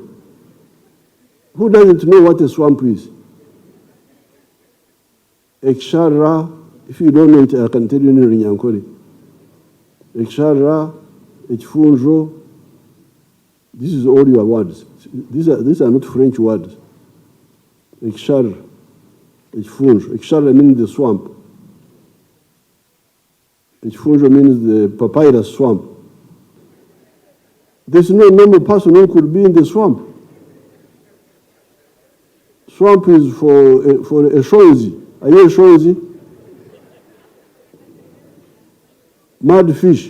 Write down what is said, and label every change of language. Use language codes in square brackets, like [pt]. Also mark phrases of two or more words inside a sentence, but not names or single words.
[en] Who doesn't know what a swamp is? Ekshara, if you don't know it, I can tell you in Runyankore. [nyn] Ekshara, Echifunjo, [en] this is all your words. These are not French words. [nyn] Ekshara, Echifunjo. [en] Ekshara means the swamp. Echifunjo means the papyrus swamp. There's no normal person who could be in the swamp. Swamp is for a nsonzi. Are you a nsonzi? Mud fish.